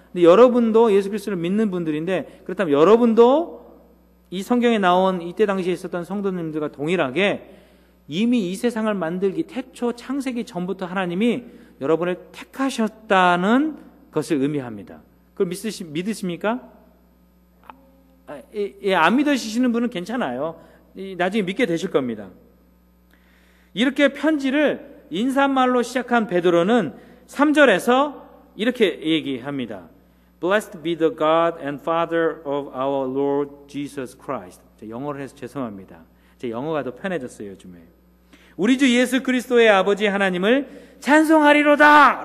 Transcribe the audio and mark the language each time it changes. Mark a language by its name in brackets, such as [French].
[Korean] 근데 여러분도 예수 그리스도를 믿는 분들인데, 그렇다면 여러분도 이 성경에 나온 이때 당시에 있었던 성도님들과 동일하게 이미 이 세상을 만들기 태초 창세기 전부터 하나님이 여러분을 택하셨다는 것을 의미합니다. 그걸 믿으십니까? 안 믿으시는 분은 괜찮아요. 나중에 믿게 되실 겁니다. 이렇게 편지를 인사말로 시작한 베드로는 3절에서 이렇게 얘기합니다. [English] Blessed be the God and Father of our Lord Jesus Christ. [Korean] 영어로 해서 죄송합니다. 제 영어가 더 편해졌어요, 요즘에. 우리 주 예수 그리스도의 아버지 하나님을 찬송하리로다!